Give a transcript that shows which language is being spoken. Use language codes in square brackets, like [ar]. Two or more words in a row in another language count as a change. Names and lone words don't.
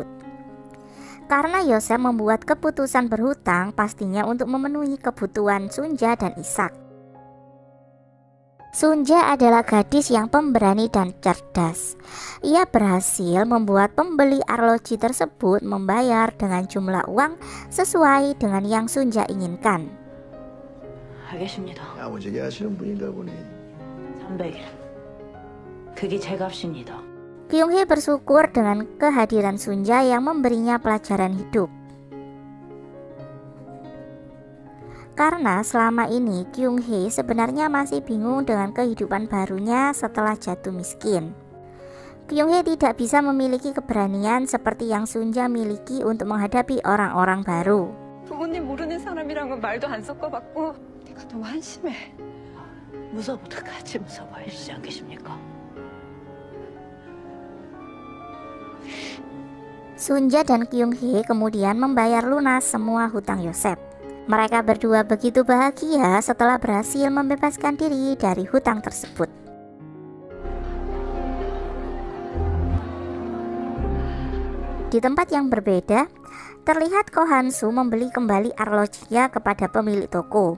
[id] Karena Yosef membuat keputusan berhutang pastinya untuk memenuhi kebutuhan Sunja dan Ishak. Sunja adalah gadis yang pemberani dan cerdas. Ia berhasil membuat pembeli arloji tersebut membayar dengan jumlah uang sesuai dengan yang Sunja inginkan. [ko] 알겠습니다. 야무지게 하시는 분인가 보네. 300일. 그게 제 값입니다. [id] Kyung-hee bersyukur dengan kehadiran Sunja yang memberinya pelajaran hidup. Karena selama ini Kyung-hee sebenarnya masih bingung dengan kehidupan barunya setelah jatuh miskin. Kyung-hee tidak bisa memiliki keberanian seperti yang Sunja miliki untuk menghadapi orang-orang baru. [ko] 부모님 모르는 사람이랑은 말도 안 섞어봤고 내가 너무 한심해. 무서워도 같이 무서워해 주지 않겠습니까? [id] Sunja dan Kyung-hee kemudian membayar lunas semua hutang Yosef. Mereka berdua begitu bahagia setelah berhasil membebaskan diri dari hutang tersebut. Di tempat yang berbeda, terlihat Ko Han-soo membeli kembali arlojinya kepada pemilik toko.